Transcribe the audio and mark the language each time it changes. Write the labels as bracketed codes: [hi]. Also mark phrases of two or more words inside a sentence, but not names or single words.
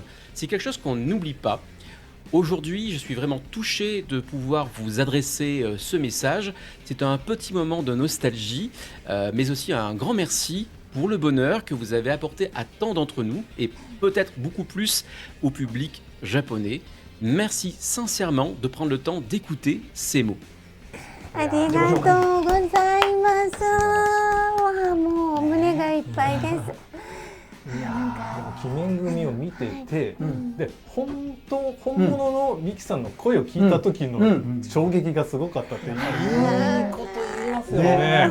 [fr] C'est quelque chose qu'on n'oublie pas. Aujourd'hui, je suis vraiment touché de pouvoir vous adresser ce message. C'est un petit moment de nostalgie, mais aussi un grand merci pour le bonheur que vous avez apporté à tant d'entre nous et peut-être beaucoup plus au public japonais. Merci sincèrement de prendre le temps d'écouter ces mots. [ja] ありがとうございます。わあ、もう胸がいっぱいです。いやー、でも鬼面組を見てて、で本物のミキさんの声を聞いた時の衝撃がすごかったって、いいこと言いますよね。